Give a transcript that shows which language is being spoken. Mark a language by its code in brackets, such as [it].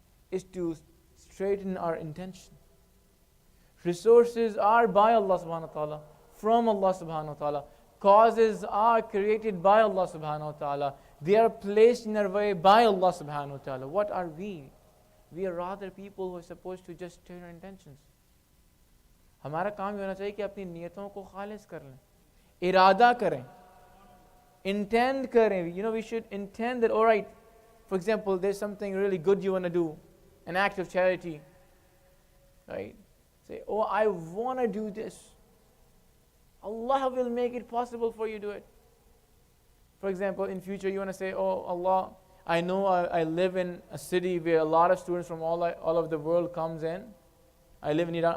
[en] Is to straighten our intention. Resources are by Allah subhanahu wa ta'ala, from Allah subhanahu wa ta'ala. Causes are created by Allah subhanahu wa ta'ala. They are placed in our way by Allah subhanahu wa ta'ala. What are we? We are rather people who are supposed to just turn our intentions. [hi] हमारा काम ये होना चाहिए कि अपनी नियतों को खालिस कर लें, इरादा करें, intend करें. [en] We should intend that, all right, for example, there's something really good you want to do, an act of charity, right? Say, oh, I want to do this. Allah will make it possible for you to do it. For example, in future you want to say, oh Allah, I know I live in a city where a lot of students from all of the world comes in. I live in Iran.